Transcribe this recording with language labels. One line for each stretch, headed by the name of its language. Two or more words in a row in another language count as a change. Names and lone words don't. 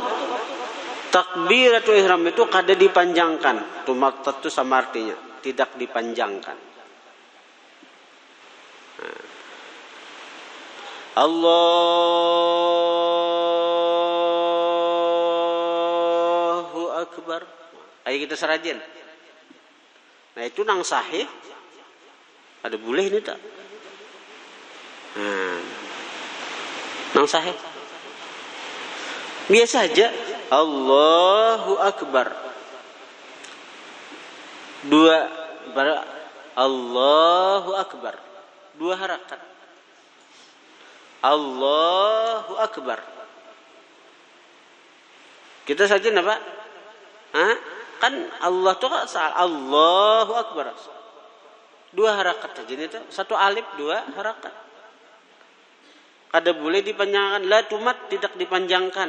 Banjar: Takbiratul ihram itu kada dipanjangkan. Tumattat itu sama artinya, tidak dipanjangkan.
Arabic: الله أكبر.
Banjar: Kayak kita serajen. Nah itu nang sahih. Ada boleh ini tak? Nang sahih.
Indonesian: Biasa aja.
Arabic: الله أكبر. الله أكبر.
Banjar: 2 harakat.
Arabic: الله أكبر.
Banjar: Kita saja apa? Kan Allah tuh
Arabic: الله أكبر.
Banjar: 2 harakat saja ini tuh. 1 alif 2 harakat. Kada boleh dipanjangkan. La tumat tidak dipanjangkan.